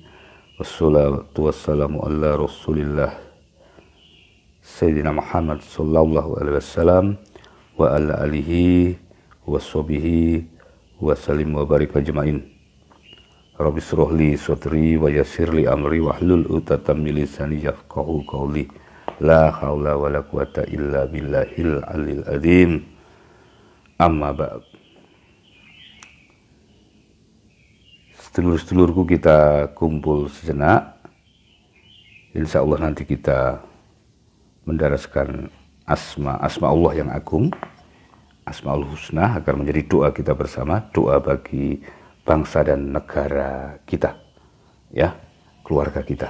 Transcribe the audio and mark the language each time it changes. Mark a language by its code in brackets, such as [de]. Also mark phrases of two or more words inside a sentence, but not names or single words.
[ar] والصلاة والسلام على رسول الله سيدنا محمد صلى الله عليه وسلم وعلى آله وصحبه وسلم وبارك أجمعين. رب اشرح لي صدري ويسر لي أمري واحلل عقدة من لساني يفقهوا قولي. لا حول ولا قوة إلا بالله العلي العظيم. أما بعد. [jv] Sedulur-sedulurku, [id] kita kumpul sejenak. [ar] إن شاء الله [id] nanti kita mendaraskan asma Allah yang agung, Asmaul Husna, agar menjadi doa kita bersama, doa bagi bangsa dan negara kita, ya, keluarga kita.